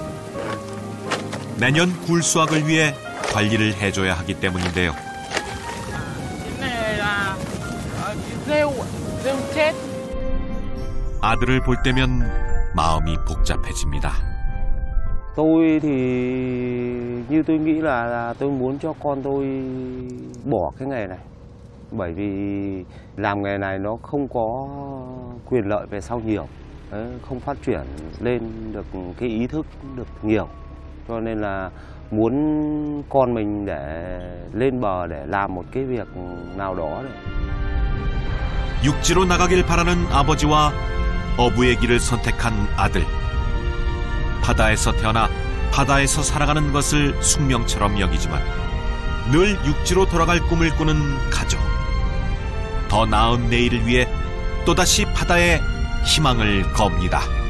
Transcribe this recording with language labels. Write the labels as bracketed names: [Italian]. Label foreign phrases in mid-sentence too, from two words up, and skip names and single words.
[Korean] 내년 굴 수확을 위해 관리를 해줘야 하기 때문인데요. 아들을 볼 때면 마음이 복잡해집니다. [Vietnamese] Tôi thì như tôi nghĩ là tôi muốn cho con tôi bỏ cái nghề này. Bởi vì làm nghề này nó không có quyền lợi về sau nhiều. Đấy, không phát triển lên được cái ý thức được nhiều. Cho nên là muốn con mình để lên bờ để làm một cái việc nào đó. [Korean] 육지로 나가길 바라는 아버지와 어부의 길을 선택한 아들. 바다에서 태어나 바다에서 살아가는 것을 숙명처럼 여기지만 늘 육지로 돌아갈 꿈을 꾸는 가족. 더 나은 내일을 위해 또다시 바다에 희망을 겁니다.